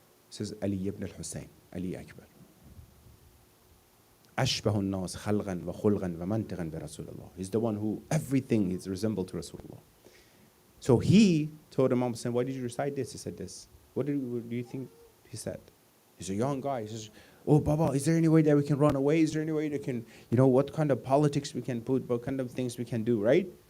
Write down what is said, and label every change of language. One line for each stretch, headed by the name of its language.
English: He says, Ali ibn al-Hussein, Ali Akbar.
Arabic: أشبه الناس خلقا وخلقا ومنطقا برسول.
English: He's the one who everything is resembled to Rasulullah. So he told Imam Hussein, why did you recite this? He said this. What do you think he said? He's a young guy. He says, oh, Baba, is there any way that we can run away? Is there any way that can, you know, what kind of politics we can put, what kind of things we can do, right?